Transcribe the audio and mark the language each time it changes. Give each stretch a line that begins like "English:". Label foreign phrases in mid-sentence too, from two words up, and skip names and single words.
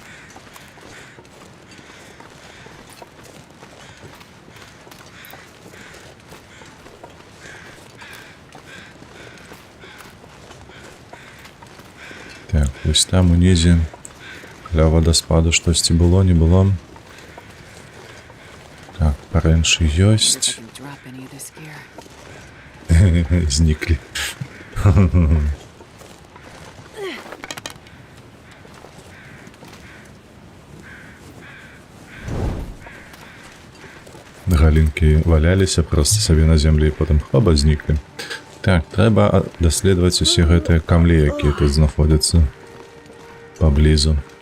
Belarusian: Так, вось там унізе для вадаспаду штосьці было, не было. Так, парэнчы ёсць.
English: Didn't drop any of this gear.
Belarusian: Зніклі. Галінкі валяліся проста сабе на зямлі і потым хлоба зніклі. Так, трэба даследаваць усе гэтыя камлі, якія тут знаходзяцца паблізу.